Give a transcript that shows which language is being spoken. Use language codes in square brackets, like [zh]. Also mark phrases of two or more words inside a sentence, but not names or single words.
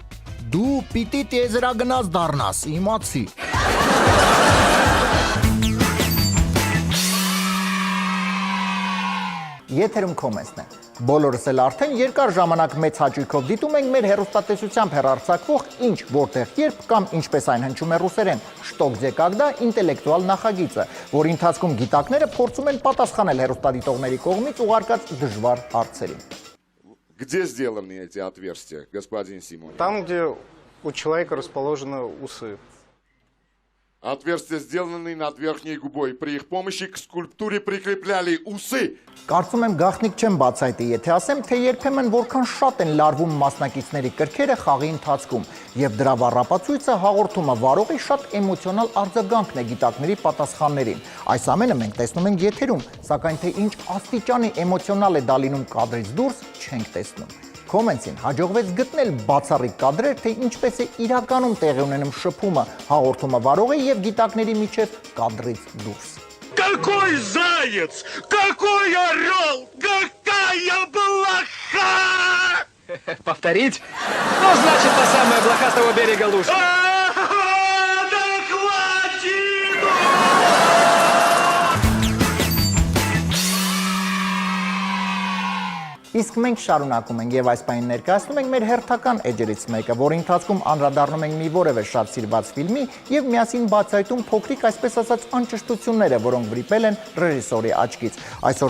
[hy] դու պիտի տիեզերագնաց դառնաս, իմացի։ Եթերում Comments-ն է։ Բոլորս էլ արդեն երկար ժամանակ մեծ հաճույքով դիտում ենք մեր հեռուստատեսությամբ հեռարձակվող ինչ, որտեղ, երբ կամ ինչպես այն հնչում է ռուսերեն [ru] «Что, где, когда» [hy] ինտելեկտուալ նախագիծը, որի ընթացքում գիտակները փորձում են պատասխանել հեռուստադիտողների կողմից ուղարկած դժվար հարցերին։ [ru] Где сделаны эти отверстия, господин Симон? Там, где у человека расположены усы. Отверстия сделаны над верхней губой. При их помощи к скульптуре прикрепляли усы. [hy] Կարծում եմ գաղտնիք չեմ բացայտի, եթե ասեմ, թե երբեմն որքան շատ են լարվում մասնակիցների կրքերը խաղի ընթացքում, եւ դրա վառապացույցը հաղորդումը վարողի շատ էմոցիոնալ արձագանքն է գիտակների պատասխաններին։ Այս ամենը մենք տեսնում ենք եթերում, սակայն թե ինչ աստիճանի էմոցիոնալ է դա լինում կադրից դուրս, չենք տեսնում։ Comments-ին հաջողվեց գտնել բացառիկ կադրեր, թե ինչպես է իրականում տեղի ունենում շփումը հաղորդումը վարողի եւ գիտակների միջև կադրից դուրս։ [ru] Какой заяц! Какой орел! Какая блоха! Повторить? Ну, значит, та самая блоха с того берега лужи. Да хватит! [hy] Իսկ մենք շարունակում ենք եւ այս պահին ներկայացնում ենք մեր հերթական էջերից մեկը, որի ընթացքում անդրադառնում ենք մի որևէ շատ սիրված ֆիլմի եւ միասին բացայտում փոքրիկ, այսպես ասած, անճշտությունները, որոնք վրիպել են ռեժիսորի աչքից։ Այսօր